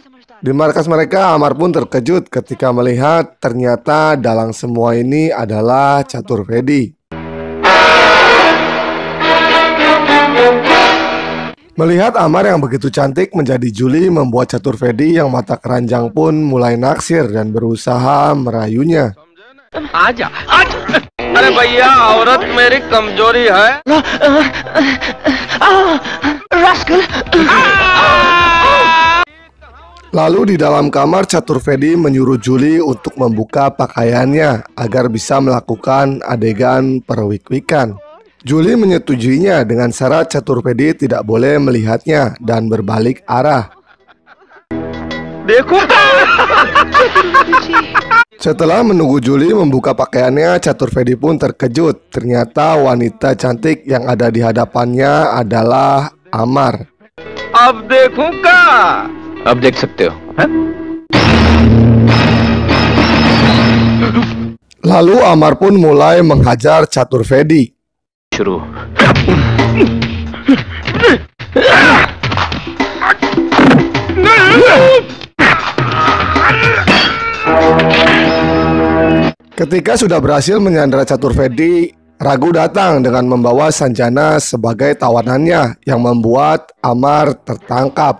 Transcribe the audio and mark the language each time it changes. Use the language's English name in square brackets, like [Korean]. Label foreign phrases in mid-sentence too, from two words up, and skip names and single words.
[Indonesian] Di markas mereka, Amar pun terkejut ketika melihat ternyata dalang semua ini adalah Chaturvedi. Melihat Amar yang begitu cantik menjadi Julie membuat Chaturvedi yang mata keranjang pun mulai naksir dan berusaha merayunya. [Hindi] आजा, आजा. अरे भैया, औरत मेरी कमजोरी है. [Indonesian] Lalu di dalam kamar, Chaturvedi menyuruh Julie untuk membuka pakaiannya agar bisa melakukan adegan perwik-wikan. Julie menyetujuinya dengan syarat Chaturvedi tidak boleh melihatnya dan berbalik arah. Setelah menunggu Julie membuka pakaiannya, Chaturvedi pun terkejut. Ternyata wanita cantik yang ada di hadapannya adalah Amar. [Hindi] अब देखूं क्या? अब देख सकते हो. [Indonesian] Lalu Amar pun mulai menghajar Chaturvedi. [Hindi] शुरू. [Indonesian] Ketika sudah berhasil menyandera Chaturvedi, Ragu datang dengan membawa Sanjana sebagai tawanannya yang membuat Amar tertangkap.